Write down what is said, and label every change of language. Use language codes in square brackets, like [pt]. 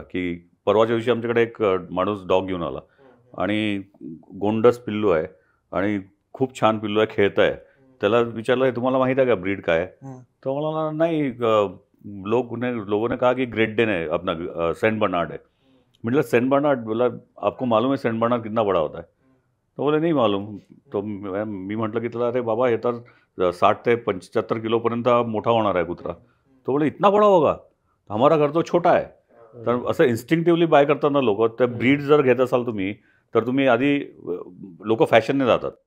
[mr] की परवाच्या दिवशी आमच्याकडे एक माणूस डॉग घेऊन आला आणि गोंडस पिल्लू आहे आणि खूप छान पिल्लू आहे, खेळत आहे. त्याला विचारलं हे तुम्हाला माहीत आहे का ब्रीड काय आहे, तर मला नाही, [hi] लोगों ने कहा कि ग्रेट डेन है अपना, सेंट बर्नार्ड है. मतलब सेंट बर्नार्ड, बोला आपको मालूम है सेंट बर्नार्ड कितना बड़ा होता है, तो बोले नहीं मालूम. [mr] तो मी म्हटलं की त्याला अरे बाबा हे तर 60 ते 75 किलोपर्यंत मोठा होणार आहे कुत्रा. [hi] तो बोले इतना बड़ा होगा, हमारा घर तो छोटा [mr] आहे. तर असं इन्स्टिंक्टिव्हली बाय करताना लोक त्या ब्रीड जर घेत असाल तुम्ही तर तुम्ही आधी लोक फॅशनने जातात.